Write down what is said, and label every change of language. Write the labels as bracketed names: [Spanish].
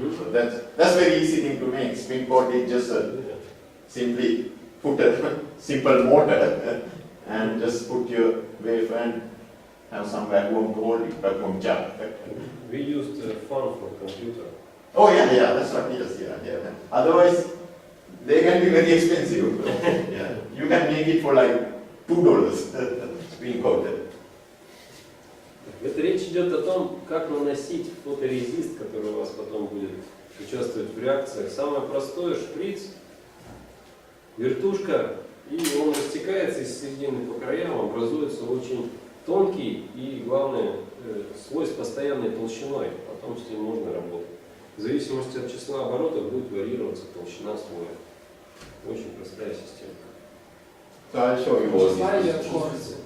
[English] So that's very easy thing to make. Spin coat is just simply put a simple motor and just put your wafer and have some vacuum to hold it, vacuum jar. We used fun for computer. Oh yeah, that's what it is. Yeah. Otherwise, they can be very expensive. Yeah. You can make it for like $2 spin coater. [Russian] Это речь идет о том, как наносить фоторезист, который у вас потом будет участвовать в реакциях. Самое простое — шприц, вертушка, и он растекается из середины по краям, образуется очень тонкий и, главное, слой с постоянной толщиной. Потом с ним можно работать. В зависимости от числа оборотов будет варьироваться толщина слоя. Очень простая система. [English] So I'll show you all these.